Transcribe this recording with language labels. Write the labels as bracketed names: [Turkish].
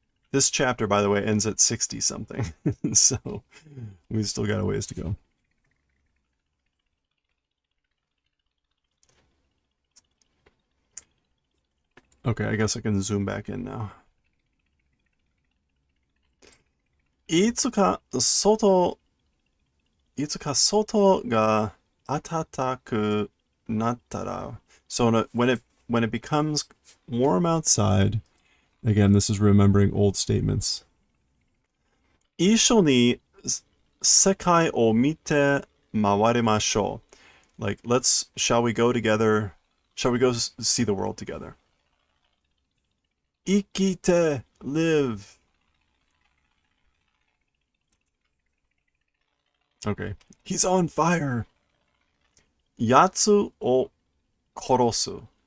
[English] This chapter, by the way, ends at 60 something. So we still got a ways to go. Okay, I guess I can zoom back in now. [Japanese] いつか外、いつか外が暖くなったら. [English] So when it becomes warm outside, again, this is remembering old statements. [Japanese] 一緒に世界を見て回りましょう. [English] Like, shall we go together? Shall we go see the world together? [Japanese] 生きて, live. [English] Okay. He's on fire. [Japanese] Yatsu o korosu.